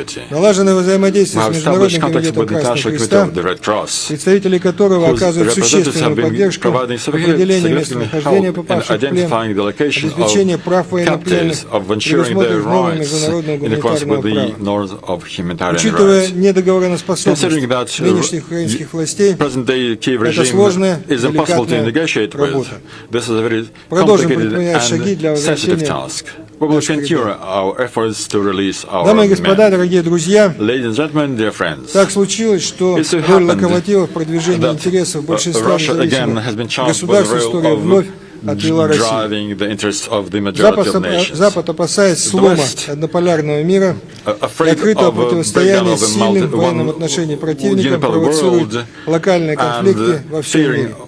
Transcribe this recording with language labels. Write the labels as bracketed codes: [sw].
[ru] Налаженное взаимодействие с Международным комитетом Красного Креста, представители которого оказывают существенную поддержку в определении местонахождения попавших в плен, обеспечение прав военнопленных, предусмотрено новым международным гуманитарным правом. Учитывая недоговореноспособность нынешних украинских властей, это сложная, [en] is impossible to negotiate with. This is a very complicated and sensitive task. We will continue our efforts to release our [ru] Дамы и господа, дорогие друзья, [en] Ladies and gentlemen, dear friends, [ru] так случилось, что роль локомотива в продвижении интересов большинства независимых государств истории вновь отвела Россию. Запад, опасаясь слома однополярного мира и открытого противостояния с сильным в военном отношении противником, провоцирует локальные конфликты во всем мире.